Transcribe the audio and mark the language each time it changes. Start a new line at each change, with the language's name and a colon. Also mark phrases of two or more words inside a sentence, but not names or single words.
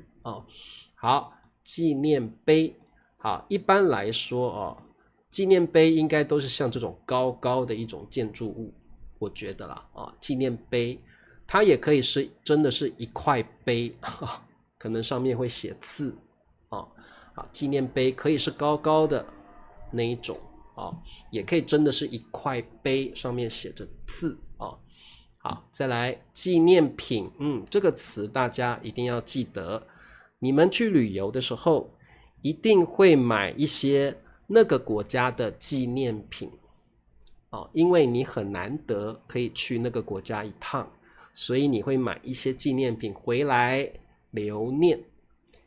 Chinese: 好，紀念碑。好，一般來說紀念碑應該都是像這種高高的一種建築物，我覺得啦，紀念碑它也可以是真的是一塊碑，可能上面會寫字紀念碑可以是高高的那一種也可以真的是一塊碑，上面寫着字好，再來紀念品，這個詞大家一定要記得，你們去旅遊的時候一定會買一些那個國家的紀念品因為你很難得可以去那個國家一趟，所以你會買一些紀念品回來留念。